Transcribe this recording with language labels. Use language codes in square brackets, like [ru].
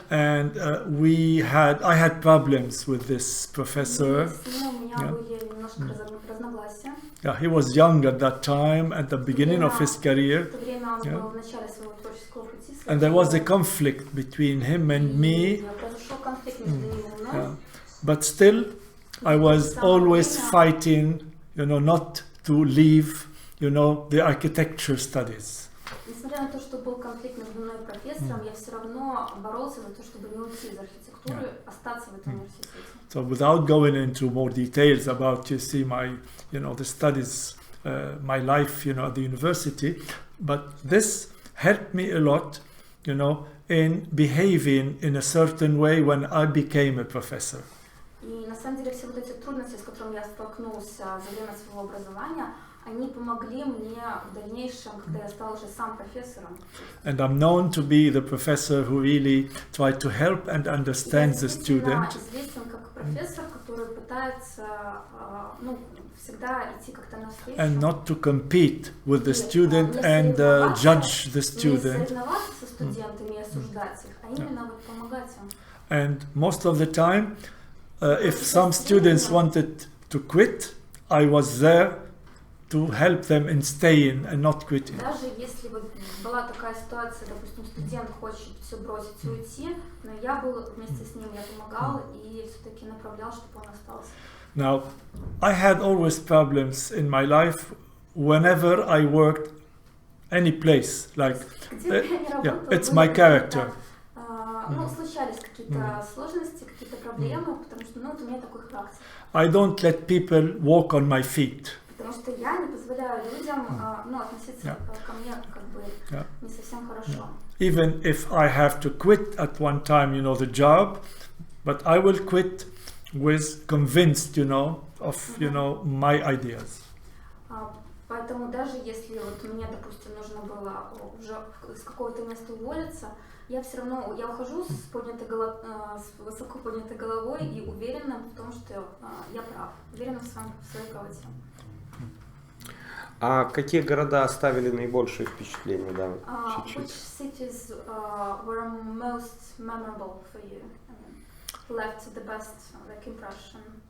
[en] And I had problems with this professor. [ru] С ним у меня были немножко разногласия. [en] Yeah, he was young at that time, at the beginning of his career. [ru] В то время он был в начале своего творческого пути. [en] And there was a conflict between him and me. [ru] Произошел конфликт между ним и мной. [en] But still, I was always fighting, you know, not to leave, you know, the architecture studies. [ru] Несмотря на то, что был конфликт между мной и профессором, я все равно боролся за то, чтобы не уйти из архитектуры, остаться в этом университете. [en] So without going into more details about, you see, my, you know, the studies, my life, you know, at the university, but this helped me a lot, you know, in behaving in a certain way when I became a professor. [ru] И на самом деле все вот эти трудности, с которыми я столкнулся за время своего образования, они помогли мне в дальнейшем, когда я стал уже сам профессором. [en] And I'm known to be the professor who really tried to help and understand the student. [ru] Я известен как профессор, который пытается, ну, всегда идти как-то навстречу. [en] And not to compete with the student and judge the student. [ru] Не соревноваться со студентами и осуждать их, а именно вот помогать им. [en] And most of the time, if some students wanted to quit, I was there to help them in staying and not quitting. [ru] Даже если вот была такая ситуация, допустим, студент хочет все бросить и уйти, но я был вместе с ним, я помогал и все-таки направлял, чтобы он остался. [en] Now, I had always problems in my life whenever I worked any place, like [ru] Где бы я ни работала, [en] it's [ru] были [en] my [ru] какие-то, [en] character. [ru] ну, случались какие-то сложности, какие-то проблемы, потому что, ну, вот у меня такой характер. [en] I don't let people walk on my feet. [ru] Потому что я не позволяю людям, ну, относиться ко мне как бы не совсем хорошо. [en] Even if I have to quit at one time, you know, the job, but I will quit with convinced, you know, of, you know, my ideas. [ru] Поэтому даже если вот мне, допустим, нужно было уже с какого-то места уволиться, я все равно, я ухожу с высоко поднятой головой и уверена в том, что я прав, уверена в своей правоте. А какие города оставили наибольшее впечатление, да? [en] Which cities were most memorable for you? I mean, left the best like impression?